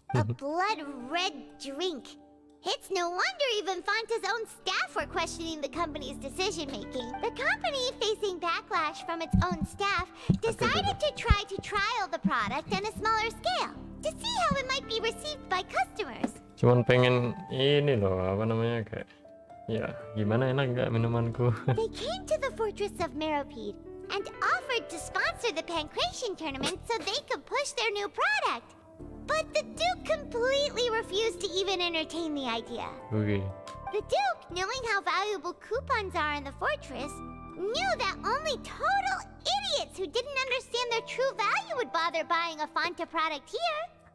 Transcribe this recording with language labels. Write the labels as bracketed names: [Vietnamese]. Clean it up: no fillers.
[English] A blood red drink. It's no wonder even Fonta's own staff were questioning the company's decision-making. The company, facing backlash from its own staff, decided to try to trial the product on a smaller scale to see how it might be received by customers. [Indonesian] Cuman pengen ini loh, apa namanya, kayak ya gimana, enak nggak minumanku. [English] They came to the fortress of Meropide, and offered to sponsor the Pancration tournament so they could push their new product. But the Duke completely refused to even entertain the idea. Oke. The Duke, knowing how valuable coupons are in the fortress, knew that only total idiots who didn't understand their true value would bother buying a Fanta product here.